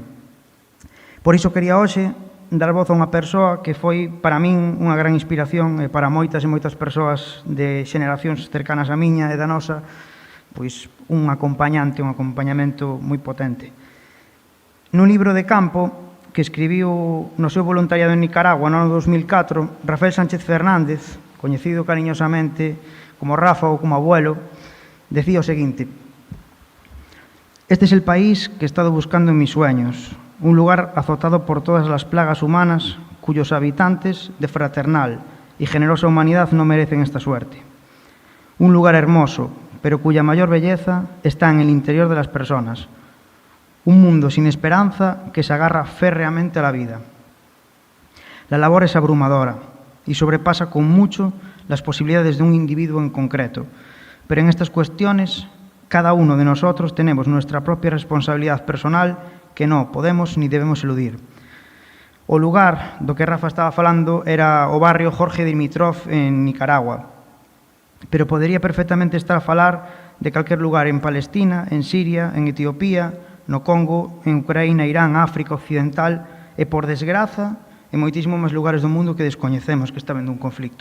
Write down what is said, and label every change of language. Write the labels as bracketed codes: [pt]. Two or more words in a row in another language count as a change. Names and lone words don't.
[gl] Por iso quería hoxe dar voz a unha persoa que foi para min unha gran inspiración e para moitas e moitas persoas de xeneracións cercanas a miña e da nosa, pois un acompañante, un acompañamento moi potente. Nun libro de campo que escribiu no seu voluntariado en Nicaragua no ano 2004, Rafael Sánchez Fernández, coñecido cariñosamente como Rafa ou como abuelo, decía o seguinte: [es] «Este es el país que he estado buscando en mis sueños, un lugar azotado por todas las plagas humanas, cuyos habitantes de fraternal y generosa humanidad no merecen esta suerte. Un lugar hermoso, pero cuya mayor belleza está en el interior de las personas. Un mundo sin esperanza que se agarra férreamente a la vida. La labor es abrumadora y sobrepasa con mucho las posibilidades de un individuo en concreto, pero en estas cuestiones cada uno de nosotros tenemos nuestra propia responsabilidad personal que non podemos ni debemos eludir. [gl] O lugar do que Rafa estaba falando era o barrio Jorge Dimitrov en Nicaragua, pero podería perfectamente estar a falar de calquer lugar en Palestina, en Siria, en Etiopía, no Congo, en Ucraína, Irán, África Occidental e, por desgraza, en moitísimos máis lugares do mundo que descoñecemos que está vendo un conflicto.